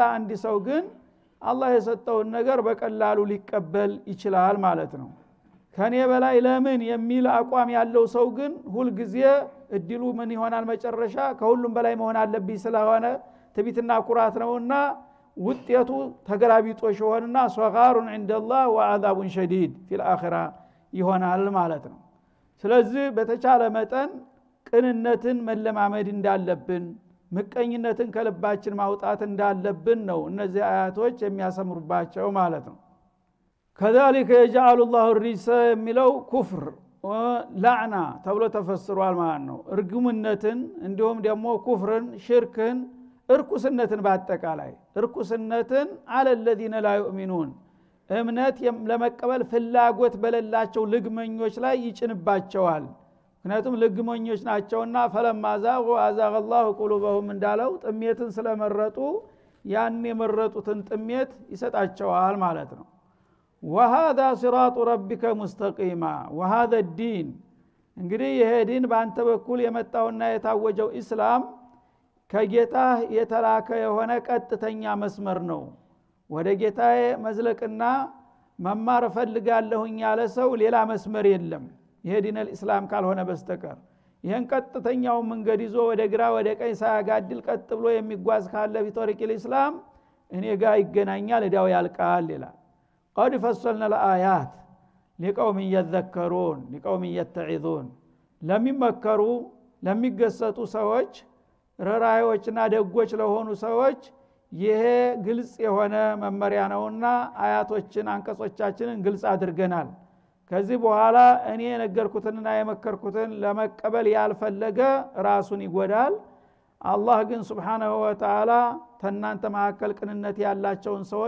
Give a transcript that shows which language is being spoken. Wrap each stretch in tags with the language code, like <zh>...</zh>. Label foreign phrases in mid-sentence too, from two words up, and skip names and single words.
<am>አንድ ሰው ግን አላህ የሰጠውን ነገር በቀላሉ ሊቀበል ይችላል ማለት ነው። ከኔ በላይ ለምን የሚል አቋም ያለው ሰው ግን ሁሉ ጊዜ እድሉ ምን ይሆናል መጨረሻ ከሁሉም በላይ መሆን አለብኝ ስለሆነ ትቢትና ኩራት ነውና ውጤቱ ተገላቢጦሽ ይሆንና ሶጋሩን</am> <ar>عندالله وعذاب شديد في الاخره</ar> <am>ይሆናል ማለት ነው። ስለዚህ በተቻለ መጠን ቅንነትን መለማመድ እንዳለብን ምቀኝነትን ከልባችን ማውጣት እንዳለብን ነው እነዚህ አያቶች የሚያሰምሩባቸው ማለት ነው።</am> <ar>كذلك يجعل الله الرجس</ar> <am>የሚለው</am> <ar>كفر لعنة</ar> <am>ተብሎ ተፈስሯል ማለት ነው። እርግምነትን እንዲሁም ደግሞ ኩፍርን ሽርክን እርኩስነትን በአጠቃላይ እርኩስነትን</am> <ar>على الذين لا يؤمنون</ar> <am>እምነት ለመቀበል ፍላጎት በሌላቸው ልግመኞች ላይ ይጭንባቸዋል። ምክንያቱም ልግመኞች ናቸውና</am> <ar>فلما زاغوا أزاغ الله قلوبهم</ar> <am>እንዳለው ጥሜትን ስለመረጡ ያን የመረጡትን ጥሜት ይሰጣቸዋል ማለት ነው።</am> <ar>وهذا صراط ربك مستقيما وهذا الدين</ar> <am>እንግዲህ ይሄ ዲን በአንተ በኩል የመጣውና የታወጀው ኢስላም ከጌታህ የተላከ የሆነ ቀጥተኛ መስመር ነው። ወደ ጌታዬ መዝለቅና መማር ፈልጋለሁኝ ያለ ሰው ሌላ መስመር የለም ይሄ ዲን الاسلام ካልሆነ በስተቀር። ይሄን ቀጥተኛው መንገድ ይዞ ወደ ግራ ወደ ቀኝ ሳያጋድል ቀጥ ብሎ የሚጓዝ ካለ</am> <ar>بطريق الاسلام</ar> <am>እኔ ጋር ይገናኛል እዳው ያልቃል ይላል።</am> <ar>قد فصلنا الآيات لقوم يذكرون لقوم يتعظون</ar> <am>ለሚመከሩ ለሚገሰጡ ሰዎች ረራዮችና ደጎች ለሆኑ ሰዎች ይሄ ግልጽ የሆነ መመሪያ ነውና አያቶችን አንቀጾቻችንን ግልጽ አድርገናል። ከዚህ በኋላ እኔ የነገርኩትንና የመከርኩትን ለመቀበል ያልፈለገ ራሱን ይጎዳል። አላህ ግን</am> <ar>سبحانه وتعالى</ar> <am>ተናንተ መሐከል ቅንነት ያላቸውን ሰዎች</am>